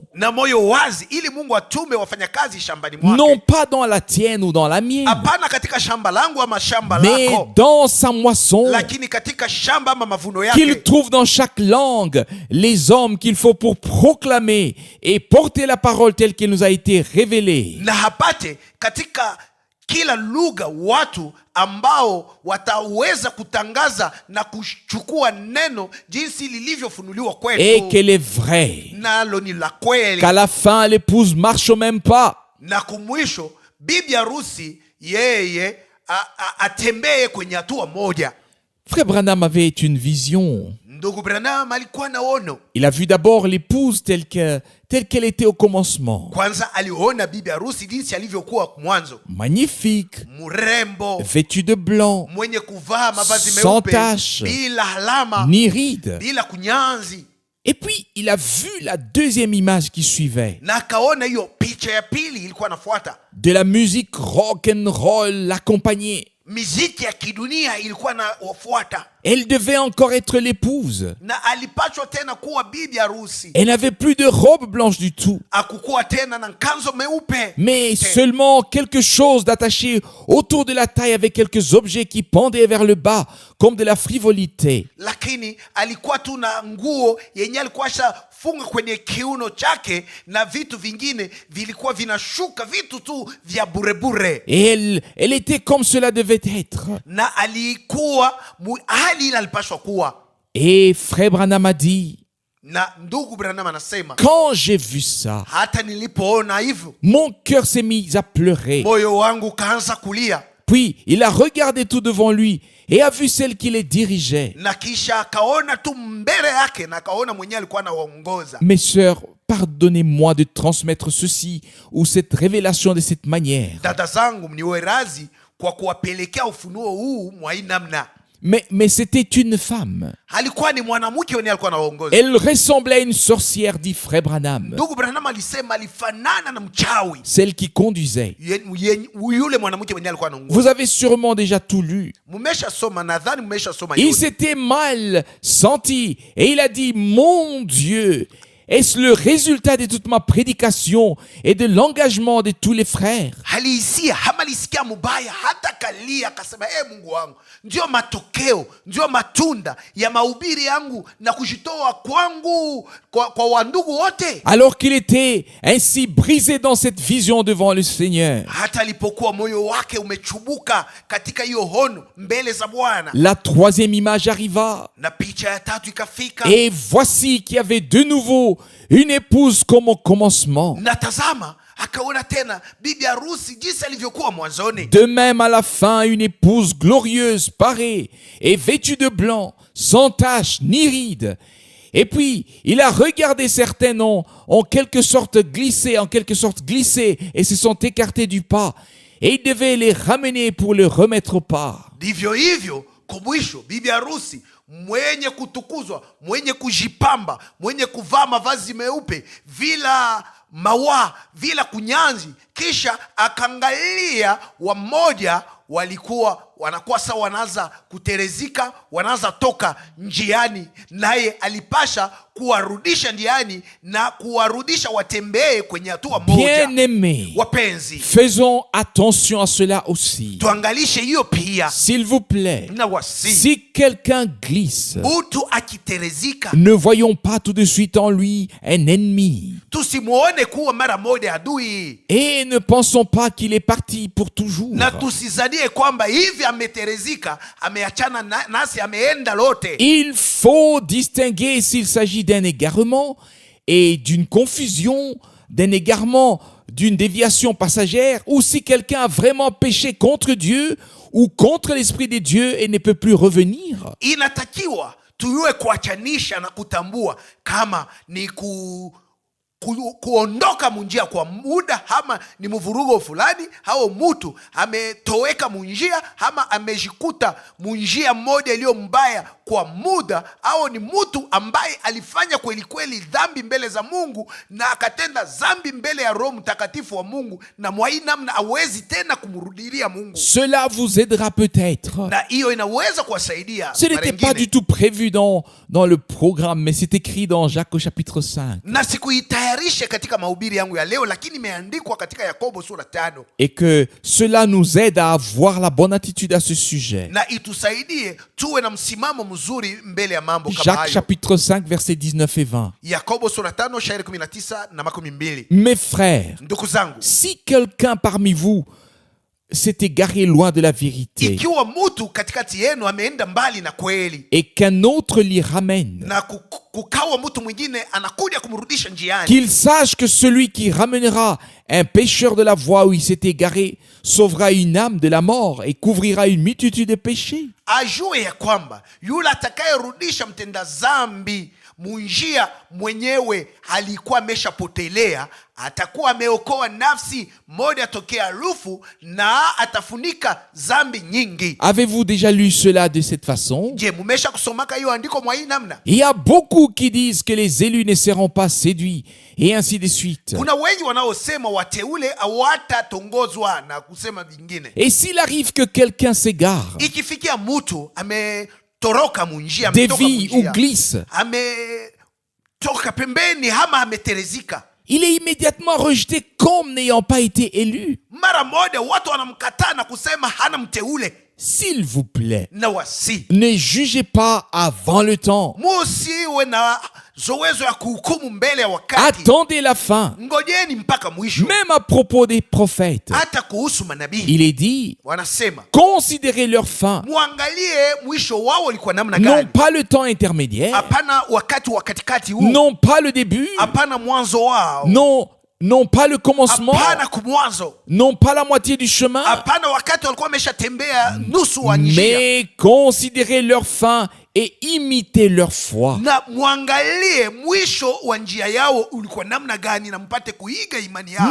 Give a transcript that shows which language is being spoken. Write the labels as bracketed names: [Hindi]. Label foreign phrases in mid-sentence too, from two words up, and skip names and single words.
[Swahili] na moyo wazi, ili Mungu atume wafanyakazi shambani mwake. [French] Non pas dans la tienne ou dans la mienne, [Swahili] Hapana katika shamba langu ama shamba [French] mais [Swahili] lako, [French] dans sa moisson, [Swahili] lakini katika shamba ama mavuno [French] qu'il [Swahili] yake, [French] trouve dans chaque langue les hommes qu'il faut pour proclamer et porter la parole telle qu'elle nous a été révélée. [Swahili] na hapate katika kila lugha watu ambao wataweza kutangaza na kuchukua neno jinsi lilivyofunuliwa [French] Et [Swahili] kwetu, [French] qu'elle est vraie, [Swahili] nalo ni la kweli. [French] qu'à la fin l'épouse marche au même pas. [Swahili] Na kumwisho bibi harusi yeye atembee kwenye hatua moja. [French] Frère Branham avait une vision. [Swahili] Ndugu Branham alikuwa na ono. [French] Il a vu d'abord l'épouse telle qu'elle était au commencement. [Swahili] Kwanza aliona bibi harusi jinsi alivyokuwa mwanzo, [French] Magnifique, [Swahili] mrembo, [French] vêtue de blanc, [Swahili] mwenye kuvaa mavazi [French] sans [Swahili] meupe, [French] tache, [Swahili] bila alama, [French] ni ride. [Swahili] bila kunyanzi. [French] Et puis, il a vu la deuxième image qui suivait. [Swahili] Na akaona hiyo picha ya pili ilikuwa nafuata, [French] De la musique [English] rock and roll [French] l'accompagnait. [Swahili] miziki ya kidunia ilikuwa na wafuata, [French] Elle devait encore être l'épouse. [Swahili] na alipachwa tena kuwa bibi harusi. [French] Elle n'avait plus de robe blanche du tout, [Swahili] Akukuwa tena na kanzo meupe, [French] mais seulement quelque chose d'attaché autour de la taille avec quelques objets qui pendaient vers le bas, comme de la frivolité. [Swahili] lakini alikuwa tu na nguo yenye alikuwa shafunga kwenye kiuno chake, na vitu vingine vilikuwa vinashuka, vitu tu vya burebure. [French] Et elle était comme cela devait être. [Swahili] Na alikuwa hali ile alipashwa kuwa. [French] Et Frère Branham a dit, [Swahili] Na ndugu Branham anasema, [French] quand j'ai vu ça, [Swahili] hata nilipoona hivyo [French] mon cœur s'est mis à pleurer. [Swahili] moyo wangu kaanza kulia, [French] Puis il a regardé tout devant lui et a vu celle qui les dirigeait. [Swahili] na kisha akaona tu mbele yake, na akaona mwenyewe alikuwa anawaongoza. [French] Mes sœurs, pardonnez-moi de transmettre ceci ou cette révélation de cette manière. [Swahili] Dada zangu, mniwe razi kwa kuwapelekea ufunuo huu mwa hii namna. [French] Mais c'était une femme. [Swahili] Alikuwa ni mwanamke mwenyewe alikuwa anawaongoza. [French] Elle ressemblait à une sorcière, dit Frère Branham. [Swahili] Ndugu Branham alisema alifanana na mchawi. [French] Celle qui conduisait. [Swahili] Yule mwanamke mwenyewe alikuwa anaongoza. [French] Vous avez sûrement déjà tout lu. [Swahili] Mumeshasoma, nadhani mumeshasoma [French] Il [Swahili] yote. [French] s'était mal senti et il a dit, mon Dieu, Est-ce le résultat de toute ma prédication et de l'engagement de tous les frères? [Swahili] Halisia hama lisikia mubaya hata kalia akasema Mungu wangu, ndio matokeo, ndio matunda ya mahubiri yangu na kujitoa kwangu kwa wandugu wote. [French] Alors qu'il était ainsi brisé dans cette vision devant le Seigneur. [Swahili] Hata alipokuwa moyo wake umechubuka katika hiyo hono mbele za Bwana. [French] La troisième image arriva. [Swahili] Na picha ya tatu ikafika. [French] Et voici qu'il y avait de nouveau une épouse comme au commencement. [Swahili] Na tazama, akaona tena bibi harusi jinsi alivyokuwa mwanzoni. [French] De même à la fin, une épouse glorieuse, parée et vêtue de blanc, sans tache ni ride. Et puis, il a regardé certains noms, en quelque sorte glissé et se sont écartés du pas. Et il devait les ramener pour le remettre au pas. [Swahili] Ndivyo hivyo, kwa mwisho bibi harusi mwenye kutukuzwa, mwenye kujipamba, mwenye kuvaa mavazi meupe, vila mawa, vila kunyanzi, kisha akangalia wamoja walikuwa wanakuwa sawa, wanaanza kuterezika, wanaanza toka njiani, naye alipasha kuwarudisha njiani na kuwarudisha watembee kwenye hatua moja. [French] Bien-aimés, [Swahili] wapenzi, [French] faisons attention à cela aussi. [Swahili] tuangalishe hiyo pia. [French] S'il vous plaît, [Swahili] Na wasi, [French] si quelqu'un glisse, [Swahili] mtu akiterezika, [French] ne voyons pas tout de suite en lui un ennemi. [Swahili] tusimuone kuwa mara moja adui, [French] Et ne pensons pas qu'il est parti pour toujours. [Swahili] na tusizanie kwamba hivi ameterezika, ameachana nasi, ameenda lote. [French] Il faut distinguer s'il s'agit d'un égarement et d'une confusion, d'un égarement, d'une déviation passagère, ou si quelqu'un a vraiment péché contre Dieu ou contre l'Esprit de Dieu et ne peut plus revenir. [Swahili] Inatakiwa tuyue kuachanisha na kutambua kama ni kuondoka munjia kwa muda, ama ni mvurugo fulani, au mtu ametoweka munjia, ama amejikuta munjia moja iliyo mbaya kwa muda, au ni mtu ambaye alifanya kweli kweli dhambi mbele za Mungu na akatenda dhambi mbele ya Roho Mtakatifu wa Mungu, na mwa hii namna hawezi tena kumrudilia Mungu. [French] Cela vous aidera peut-être. [Swahili] Na hiyo inaweza kuwasaidia. [French] Ce n'était pas du tout prévu dans le programme, mais c'est écrit dans Jacques au chapitre 5. [Swahili] Na sikuitayarisha katika mahubiri yangu ya leo, lakini imeandikwa katika Yakobo sura 5. [French] Et que cela nous aide à avoir la bonne attitude à ce sujet. [Swahili] Na itusaidie tuwe na msimamo mzuri mbele ya mambo kama [French] Jacques [Swahili] hayo. [French] chapitre 5 versets 19 et 20. [Swahili] Yakobo sura 5 shairi 19 na 20. [French] Mes frères, [Swahili] Ndugu zangu, [French] si quelqu'un parmi vous s'est égaré loin de la vérité [Swahili] ikiwa mtu katikati yenu ameenda mbali na kweli, [French] et qu'un autre l'y ramène, [Swahili] na kukawa mtu mwingine anakuja kumrudisha njiani, [French] qu'il sache que celui qui ramènera un pécheur de la voie où il s'est égaré sauvera une âme de la mort et couvrira une multitude de péchés. [Swahili] ajue ya kwamba yule atakayerudisha mtenda zambi munjia mwenyewe alikuwa ameshapotelea, atakuwa ameokoa nafsi moja tokea lufu, na atafunika zambi nyingi. [French] Avez-vous déjà lu cela de cette façon? [Swahili] Je, mumesha kusomaka hiyo andiko mwa hii namna? [French] Il y a beaucoup qui disent que les élus ne seront pas séduits et ainsi de suite. [Swahili] Kuna wengi wanaosema wateule hawatatongozwa na kusema vingine. [French] Et s'il arrive que quelqu'un s'égare, [Swahili] Ikifikia mtu ametoroka munjia, ametoka [French] dévie ou [Swahili] munjia, [French] glisse, [Swahili] ametoka pembeni ama ameterezika, [French] il est immédiatement rejeté comme n'ayant pas été élu. [Swahili] mara moja watu wanamkataa na kusema hana mteule. [French] S'il vous plaît, [Swahili] Na wasi, [French] ne jugez pas avant le temps. [Swahili] musiwe na zowezo ya kuhukumu mbele ya wakati. [French] Attendez la fin. [Swahili] Ngojeni mpaka mwisho. [French] Même à propos des prophètes, [Swahili] Hata kuhusu manabii [French] il est dit, [Swahili] wanasema [French] considérez leur fin, [Swahili] muangalie mwisho wao ulikuwa namna [French] non [Swahili] gani. [French] pas le temps intermédiaire, [Swahili] Hapana wakati wa katikati huu, [French] non pas le début, [Swahili] hapana mwanzo wao, [French] non pas le commencement, [Swahili] hapana kumwanzo, [French] non pas la moitié du chemin, [Swahili] hapana wakati walikuwa wameshatembea nusu wa njia, [French] mais considérez leur fin et imitez leur foi. [Swahili] na muangalie mwisho wa njia yao ulikuwa namna gani, na mpate kuiga imani yao.